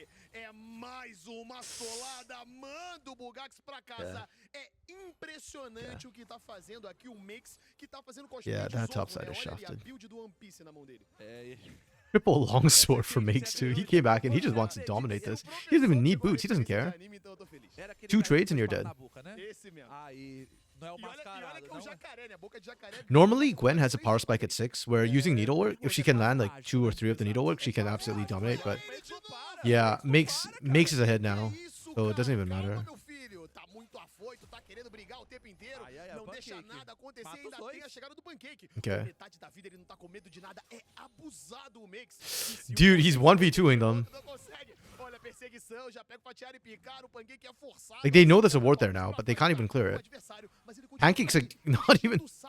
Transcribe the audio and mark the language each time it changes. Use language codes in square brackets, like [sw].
[pt] É mais uma solada, manda o Bugax pra casa. É impressionante o que tá fazendo aqui o Mix, que tá fazendo [en] Yeah, that top side is [pt] Olha ali a [en] shafted. [pt] build do One Piece na mão dele. [en] Triple longsword for Makes too. He came back and he just wants to dominate this. He doesn't even need boots. He doesn't care. 2 trades and you're dead. [pt] Esse mesmo. Não é o E olha mascarado, que é o não é? jacaré, né? A boca de jacaré. [en] Normally, Gwen has a power spike at 6, where using needlework, if she can land like 2 or 3 of the needlework, she can absolutely dominate. But yeah, Makes is ahead now, so it doesn't even matter. [pt] Meu filho, tá muito afoito, tá querendo brigar o tempo inteiro. Não deixa nada acontecer, ainda tem a chegada do Pancake. [en] Okay. [pt] Metade da vida ele não tá com medo de nada, é abusado o Mix. [en] Dude, he's 1v2ing them. [pt] Não consegue. Olha, perseguição, já pega o patear e picar, o Pancake é forçado. [en] Like, they know there's a ward there now, but they can't even clear it. Pancake's like, not even...